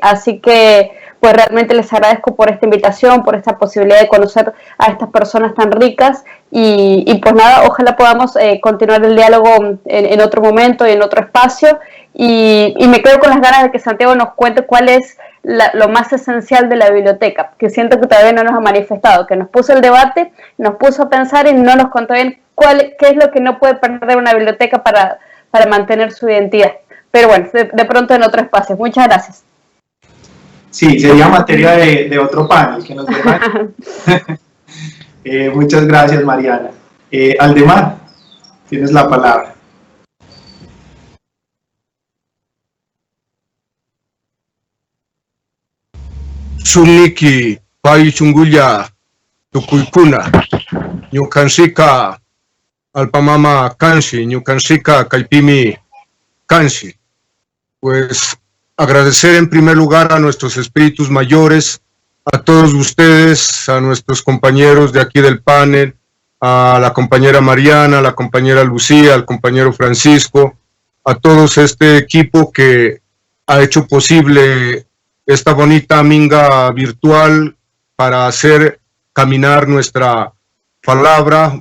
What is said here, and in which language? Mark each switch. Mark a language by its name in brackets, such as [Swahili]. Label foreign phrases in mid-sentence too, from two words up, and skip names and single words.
[Spanish] Así que pues realmente les agradezco por esta invitación, por esta posibilidad de conocer a estas personas tan ricas y pues nada, ojalá podamos continuar el diálogo en otro momento y en otro espacio y me quedo con las ganas de que Santiago nos cuente cuál es lo más esencial de la biblioteca, que siento que todavía no nos ha manifestado, que nos puso el debate, nos puso a pensar y no nos contó bien qué es lo que no puede perder una biblioteca para mantener su identidad. Pero bueno, de pronto en otro espacio. Muchas gracias. Sí, sería materia de otro panel que nos dejan. Muchas gracias, Mariana. Aldemar, tienes la palabra. [Quechua] Sumniki, Pai Chunguya, Tukuykuna, Ñukansika, Alpamama Kanshi, Ñukansika, Kaipimi Kanshi. [Spanish] Pues agradecer en primer lugar a nuestros espíritus mayores, a todos ustedes, a nuestros compañeros de aquí del panel, a la compañera Mariana, a la compañera Lucía, al compañero Francisco, a todos este equipo que ha hecho posible esta bonita minga virtual para hacer caminar nuestra palabra.